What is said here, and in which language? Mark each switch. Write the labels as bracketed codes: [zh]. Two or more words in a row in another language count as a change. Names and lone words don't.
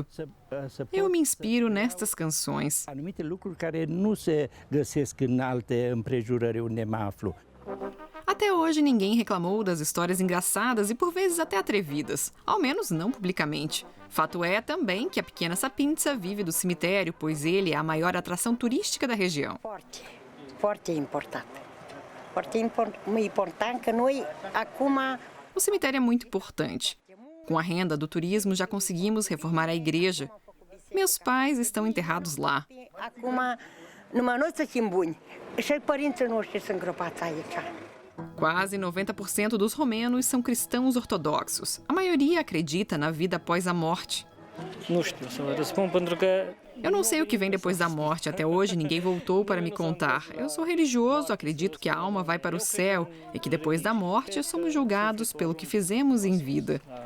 [pt] Eu me inspiro nestas canções. Até hoje ninguém reclamou das histórias engraçadas e por vezes até atrevidas, ao menos não publicamente. Fato é também que a pequena Sapința vive do cemitério, pois ele é a maior atração turística da região. [ro] Foarte important. Foarte important que noi acum. [pt] O cemitério é muito importante. Com a renda do turismo já conseguimos reformar a igreja. Meus pais estão enterrados lá. [ro] Acum numai noi suntem buni. Și părinții noștri sunt îngropați aici. [pt] Quase 90% dos romenos são cristãos ortodoxos. A maioria acredita na vida após a morte. Eu não sei o que vem depois da morte. Até hoje, ninguém voltou para me contar. Eu sou religioso, acredito que a alma vai para o céu e que depois da morte somos julgados pelo que fizemos em vida.